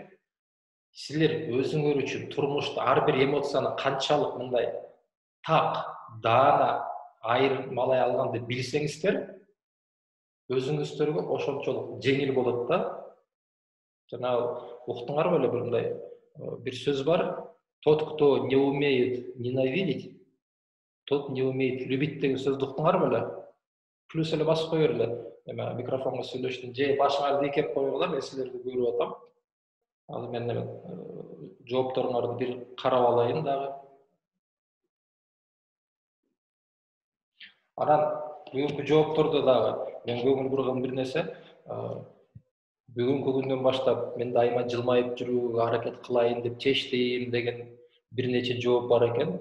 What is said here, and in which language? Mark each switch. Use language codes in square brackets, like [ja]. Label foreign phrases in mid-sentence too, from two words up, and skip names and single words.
[ky] Силер өзүңөр үчүн турмушта ар бир эмоцияны канчалык мындай так, даана айырмалай алганды билсеңиздер, өзүңүздөргө ошончолук жеңил болот да. Жанагы уктуңар беле бир мындай бир сөз бар. [ru] Тот, кто не умеет ненавидеть, тот не умеет любить [ky] деген сөздү уктуңар беле? Плюс эле басып кое берле. Эме микрофонго сүйлөштүм. Же башыңарды ийкеп койгула, мен силерди көрүп атам. Азыр мен жоопторуңарды бир карап алайын дагы. Анан бүгүнкү жооптордо дагы мен көңүл бурган бир нерсе, бүгүнкү күндөн баштап мен дайыма жылмайып жүрүүгө аракет кылайын деп чечтим деген бир нече жооп бар экен.